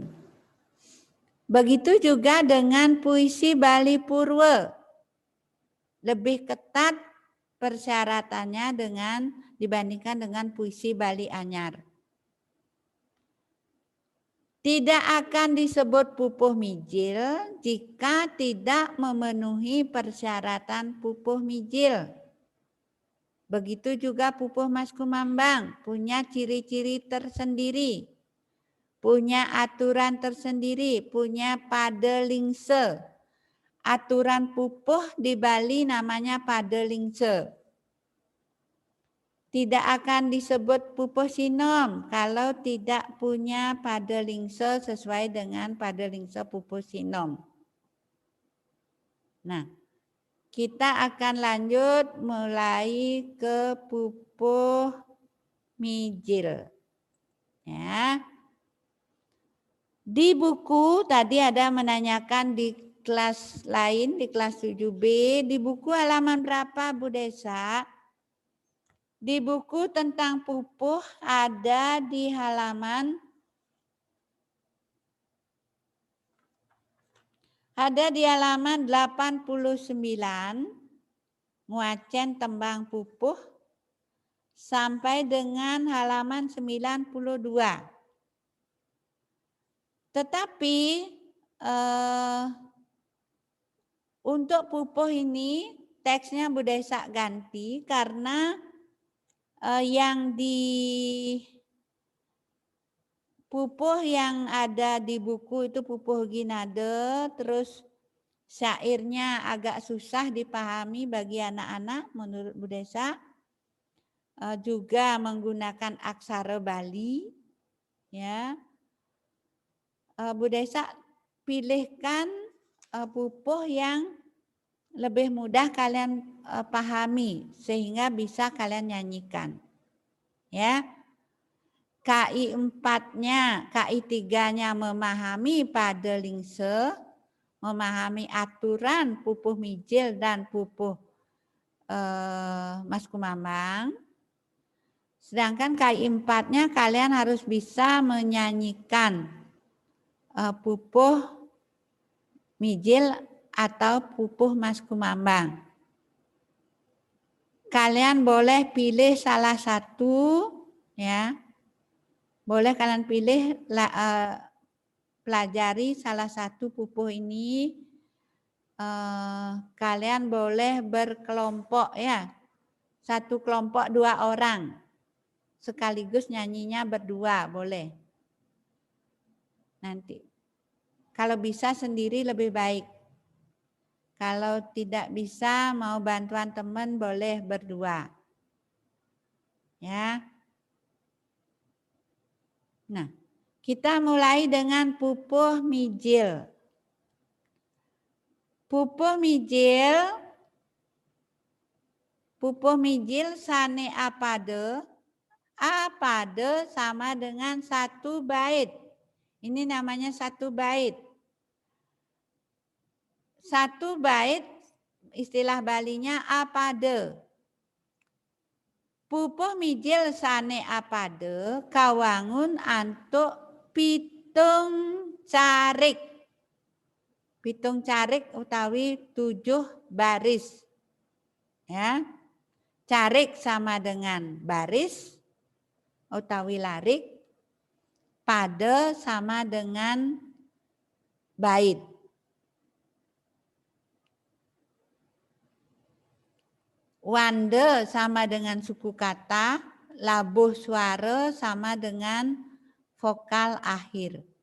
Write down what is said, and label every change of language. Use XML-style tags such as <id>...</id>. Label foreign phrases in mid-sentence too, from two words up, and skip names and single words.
<id>Begitu juga dengan puisi Bali Purwa. Lebih ketat persyaratannya dibandingkan dengan puisi Bali Anyar. Tidak akan disebut pupuh mijil jika tidak memenuhi persyaratan pupuh mijil. Begitu juga pupuh mas kumambang, punya ciri-ciri tersendiri, punya aturan tersendiri, punya padelingse. Aturan pupuh di Bali namanya padelingse. Tidak akan disebut pupuh sinom kalau tidak punya padelingse sesuai dengan padelingse pupuh sinom. Nah, kita akan lanjut mulai ke pupuh mijil. Ya. Di buku tadi ada menanyakan di kelas lain, di kelas 7B, di buku halaman berapa Bu Desa? Di buku tentang pupuh ada di halaman 89,</id> <ban>nguacen tembang</ban> <id>pupuh sampai dengan halaman 92. Tetapi untuk pupuh ini teksnya Bu Desa ganti karena yang di pupuh yang ada di buku itu pupuh Ginade, terus syairnya agak susah dipahami bagi anak-anak menurut Bu Desa. Juga menggunakan aksara Bali, ya. Bu Desa pilihkan pupuh yang lebih mudah kalian pahami sehingga bisa kalian nyanyikan. Ya. KI 4-nya, KI 3-nya memahami padelingse, memahami aturan pupuh mijil dan pupuh mas kumambang. Sedangkan KI 4-nya kalian harus bisa menyanyikan pupuh mijil atau pupuh mas kumambang. Kalian boleh pilih salah satu, ya. Boleh kalian pilih pelajari salah satu pupuh ini. Kalian boleh berkelompok, ya. Satu kelompok 2 orang. Sekaligus nyanyinya berdua, boleh. Nanti. Kalau bisa sendiri lebih baik. Kalau tidak bisa mau bantuan teman boleh berdua. Ya. Nah, kita mulai dengan pupuh mijil.</id> <ban>Pupuh mijil sane apade.</ban> <id>Apade sama dengan 1 bait. Ini namanya 1 bait. 1 bait istilah Balinya apade.</id> <ban>Pupuh mijil sane apade kawangun antuk pitung carik. Pitung carik utawi 7 baris.</ban> <id>Ya. Carik sama dengan baris utawi larik. Pade sama dengan bait. Wande sama dengan suku kata, labuh suara sama dengan vokal akhir.</id>